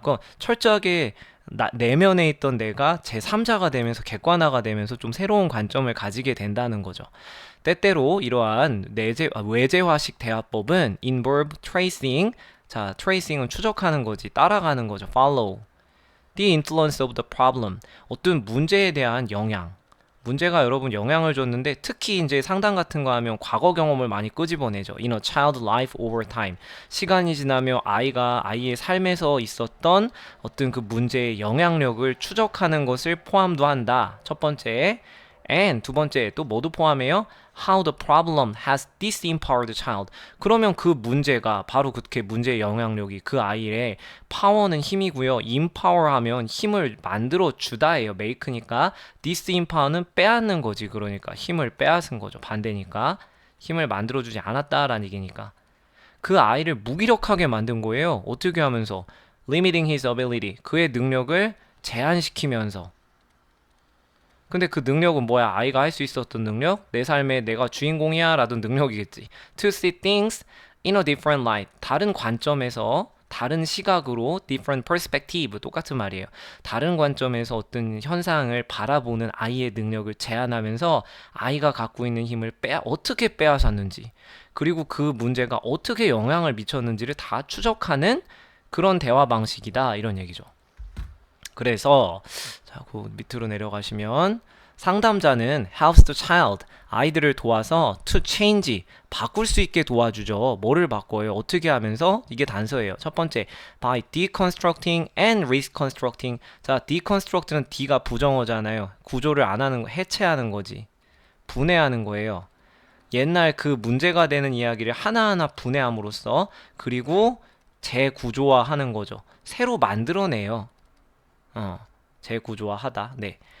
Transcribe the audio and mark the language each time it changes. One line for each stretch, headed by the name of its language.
Korean: 그 철저하게 내면에 있던 내가 제3자가 되면서 객관화가 되면서 좀 새로운 관점을 가지게 된다는 거죠. 때때로 이러한 외제화식 대화법은
English: involve tracing.
Korean: 자, tracing은 추적하는 거지, 따라가는 거죠.
English: follow the influence of the problem.
Korean: 어떤 문제에 대한 영향. 문제가 여러분 영향을 줬는데, 특히 이제 상담 같은 거 하면 과거 경험을 많이 끄집어내죠.
English: In a child life over time.
Korean: 시간이 지나며 아이의 삶에서 있었던 어떤 그 문제의 영향력을 추적하는 것을 포함도 한다. 첫 번째. And 두 번째, 또 뭐도 포함해요?
English: How the problem has disempowered the child.
Korean: 그러면 그 문제가 바로 그렇게 문제의 영향력이 그 아이의 파워는 힘이고요. empower 하면 힘을 만들어 주다예요. make니까 disempower는 빼앗는 거지. 그러니까 힘을 빼앗은 거죠. 반대니까 힘을 만들어 주지 않았다라는 얘기니까 그 아이를 무기력하게 만든 거예요. 어떻게 하면서?
English: limiting his ability.
Korean: 그의 능력을 제한시키면서. 근데 그 능력은 뭐야? 아이가 할 수 있었던 능력? 내 삶에 내가 주인공이야 라던 능력이겠지.
English: To see things in a different light.
Korean: 다른 관점에서, 다른 시각으로,
English: different perspective.
Korean: 똑같은 말이에요. 다른 관점에서 어떤 현상을 바라보는 아이의 능력을 제한하면서 아이가 갖고 있는 힘을 어떻게 빼앗았는지, 그리고 그 문제가 어떻게 영향을 미쳤는지를 다 추적하는 그런 대화 방식이다. 이런 얘기죠. 그래서 자, 그 밑으로 내려가시면 상담자는
English: helps the child,
Korean: 아이들을 도와서
English: to change,
Korean: 바꿀 수 있게 도와주죠. 뭐를 바꿔요? 어떻게 하면서? 이게 단서예요. 첫 번째,
English: by deconstructing and reconstructing.
Korean: 자, deconstruct는 D가 부정어잖아요. 구조를 안 하는 거, 해체하는 거지. 분해하는 거예요. 옛날 그 문제가 되는 이야기를 하나하나 분해함으로써, 그리고 재구조화하는 거죠. 새로 만들어내요. 재구조화하다. 네.